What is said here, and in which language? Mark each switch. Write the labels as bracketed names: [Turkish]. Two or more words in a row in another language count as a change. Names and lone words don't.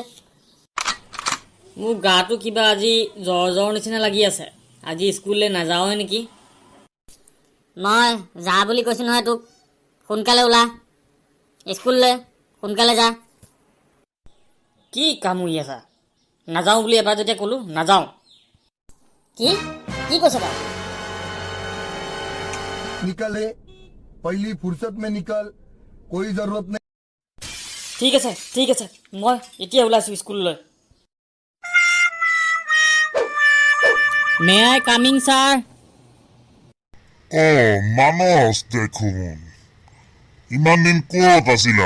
[Assamese] মোৰ গাটো কিবা আজি জ্বৰ নিচিনা লাগি আছে আজি স্কুললৈ নাযাওঁৱে নেকি মই যা বুলি কৈছো নহয় তোক সোনকালে ওলা স্কুললৈ সোনকালে যা কি কামুৰি আছা নাযাওঁ বুলি এবাৰ যেতিয়া ক'লো নাযাওঁ কি কি কৈছ তই [Hindi] निकले पहली फुर्सत में निकल कोई जरूरत नहीं [Assamese] ঠিক আছে মই এতিয়া ওলাইছো স্কুললৈ [English] May I coming sir [Assamese] মানস দেখোন ইমান দিন ক'ত আছিলা